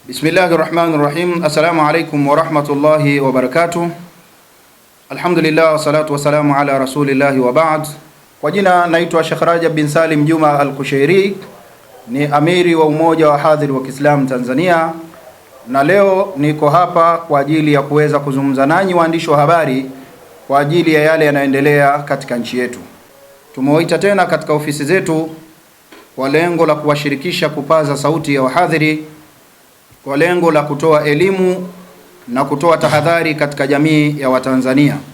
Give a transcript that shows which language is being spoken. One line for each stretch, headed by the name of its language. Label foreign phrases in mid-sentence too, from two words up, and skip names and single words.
Arabic: بسم الله الرحمن الرحيم. السلام عليكم ورحمة الله وبركاته. الحمد لله والصلاة والسلام على رسول الله وبعد.
Swahili: Kwa jina naitwa Sheikh Rajab bin Salim Juma Al-Kushairi, ni amiri wa umoja wa hadhiri wa Kiislamu Tanzania, na leo niko hapa kwa ajili ya kuweza kuzungumza nanyi waandishi wa habari kwa ajili ya yale yanayoendelea katika nchi yetu. Tumewaita tena katika ofisi zetu kwa lengo la kuwashirikisha kupaza sauti ya wahadhiri, kwa lengo la kutoa elimu na kutoa tahadhari katika jamii ya Watanzania.